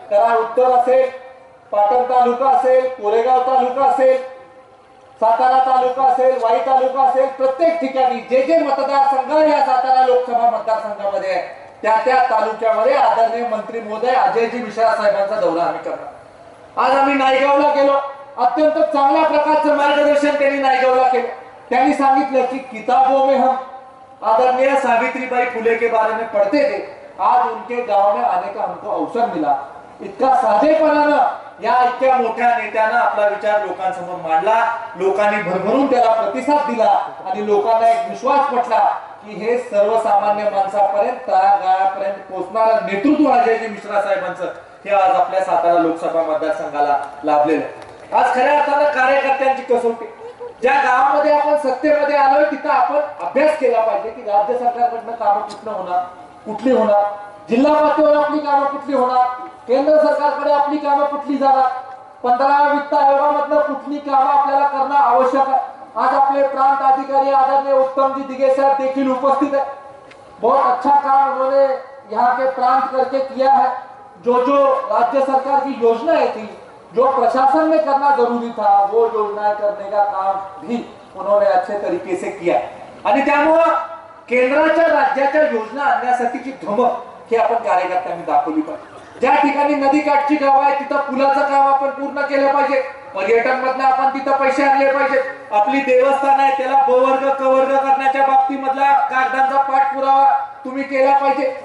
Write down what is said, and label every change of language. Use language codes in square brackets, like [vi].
[mr] कराड उत्तर असेल, पाटण तालुका असेल, कोरेगाव तालुका असेल, सातारा तालुका असेल, वाई तालुका असेल, प्रत्येक ठिकाणी जे जे मतदारसंघ या सातारा लोकसभा मतदारसंघामध्ये आहे त्या त्या तालुक्यामध्ये आदरणीय मंत्री महोदय अजयजी मिश्रा साहेबांचा दौरा आम्ही करणार. आज आम्ही नायगावला गेलो. अत्यंत चांगल्या प्रकारचं मार्गदर्शन त्यांनी नायगावला केलं. त्यांनी सांगितलं की [hi] किताबों में हम आदरणीय सावित्रीबाई फुले के बारे में पढ़ते थे, आज उनके गांव में आने का हमको अवसर मिला. [mr] इतका साधेपणानं या इतक्या मोठ्या नेत्यानं आपला विचार लोकांसमोर मांडला. लोकांनी भरभरून त्याला प्रतिसाद दिला आणि लोकांना एक विश्वास पटला की हे सर्वसामान्य माणसापर्यंत, तळागाळापर्यंत पोहोचणारं नेतृत्व अजयजी मिश्रा साहेबांचं हे आज आपल्या सातारा लोकसभा मतदारसंघाला लाभलेलं आहे. आज खऱ्या अर्थानं कार्यकर्त्यांची कसोटी. ज्या गावामध्ये आपण सत्तेमध्ये आलोय तिथं आपण अभ्यास केला पाहिजे की राज्य सरकारकडनं कामं कुठनं होणार, कुठली होणार, जिल्हा पातळीवर आपली कामं कुठली होणार, केंद्र सरकारकडे आपली कामं कुठली जाणार, 15व्या वित्त आयोगामधनं कुठली कामं आपल्याला करणं आवश्यक आहे. [hi] आज अपने प्रांत अधिकारी आदरणीय उत्तम जी दिगे साहब देखिल उपस्थित है. बहुत अच्छा काम उन्होंने यहाँ के प्रांत करके किया है. जो राज्य सरकार की योजनाएं थी, जो प्रशासन में करना जरूरी था, वो योजनाएं करने का काम भी उन्होंने अच्छे तरीके से किया. [mr] आणि त्यामुळे केंद्राच्या राज्याच्या योजना आणण्यासाठीची धमक हे आपण कार्यकर्त्यांनी दाखवली पाहिजे. ज्या ठिकाणी नदीकाठची गाव आहे तिथं पुलाचं काम आपण पूर्ण केलं पाहिजे. पर्यटन मधनं आपण तिथं पैसे आणले पाहिजेत. आपली देवस्थान आहे त्याला ब वर्ग क वर्ग करण्याच्या बाबतीमधला कागदांचा पाठपुरावा तुम्ही केला पाहिजे.